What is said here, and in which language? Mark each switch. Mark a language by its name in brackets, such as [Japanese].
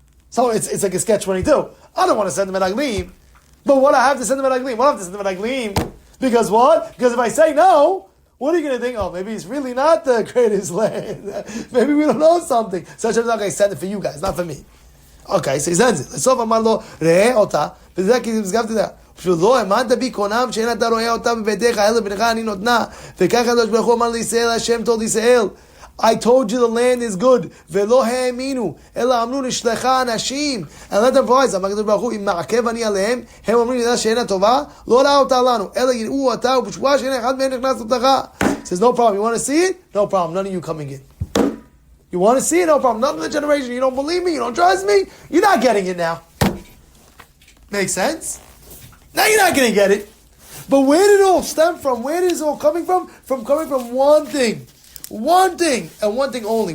[English] So it's like a catch-22. I don't want to send him an aglim, but what I have to send him an aglim? What I have to send him an aglim? Because what? Because if I say no, what are you going to think? Oh, maybe it's really not the greatest land. Maybe we don't know something. So Hashem's like, I send it for you guys, not for me. Okay, so he sends it. [Hebrew] בסוף אמר לו, ראה אותה, וזה כי הסגבתי לה. פשוט לא האמנת בי קונם שאין אתה רואה אותה בביתך, אלא בנך אני נותנה. וכך הקדוש ברוך הוא אמר לישראל, השם [English] told [Hebrew] ישראל, [English] I told you the land is good, [Hebrew] ולא האמינו, אלא אמרו נשלחה אנשים. [English] And let them realize, [Hebrew] אמר הקדוש ברוך הוא, אם מעכב אני עליהם, הם אומרים לדעת שאין הטובה, לא ראה אותה לנו, אלא יראו אותה, ובשבועה שאין אחד מהם נכנס לתוכה. [English] He says, no problem, you want to see it? No problem, none of you coming in. You want to see it? No problem. None of the generation. You don't believe me? You don't trust me? You're not getting it now. Makes sense? Now you're not going to get it. But where did it all stem from? Where is it all coming from? Coming from one thing. One thing. And one thing only.